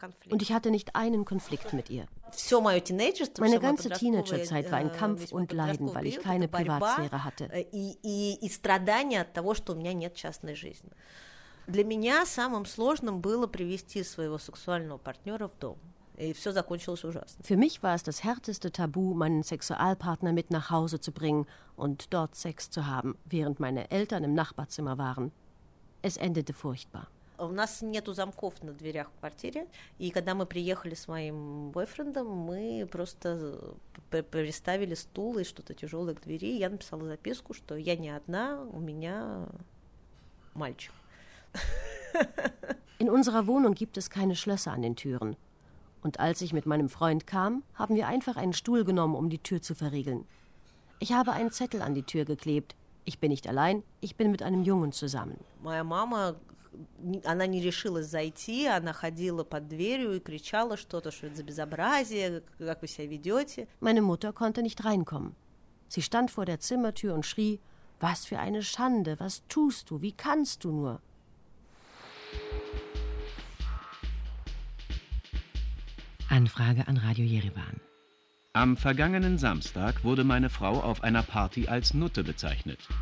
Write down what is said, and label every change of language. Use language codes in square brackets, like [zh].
[de] Und ich hatte nicht einen Konflikt mit ihr. Meine ganze Teenagerzeit war ein Kampf und Leiden, weil ich keine Privatsphäre hatte. [ru] Для меня самым сложным было привести своего сексуального партнера в дом. [de] Für mich war es das härteste Tabu, meinen Sexualpartner mit nach Hause zu bringen und dort Sex zu haben, während meine Eltern im Nachbarzimmer waren. Es endete furchtbar. [ru] У нас нету замков на дверях в квартире, и когда мы приехали с моим бойфрендом, мы просто приставили стул и что-то тяжелое к двери. Я написала записку, что я не одна, у меня мальчик. [de] In unserer Wohnung gibt es keine Schlösser an den Türen. Und als ich mit meinem Freund kam, haben wir einfach einen Stuhl genommen, um die Tür zu verriegeln. Ich habe einen Zettel an die Tür geklebt. Ich bin nicht allein, ich bin mit einem Jungen zusammen. Meine Mama [ru] она не решилась зайти, она ходила под дверью и кричала что-то, что это за безобразие, как вы себя ведете. [de] Meine Mutter konnte nicht reinkommen. Sie stand vor der Zimmertür und schrie: Was für eine Schande, was tust du, wie kannst du nur? Anfrage an Radio Jerewan. Am vergangenen Samstag wurde meine Frau auf einer Party als Nutte bezeichnet.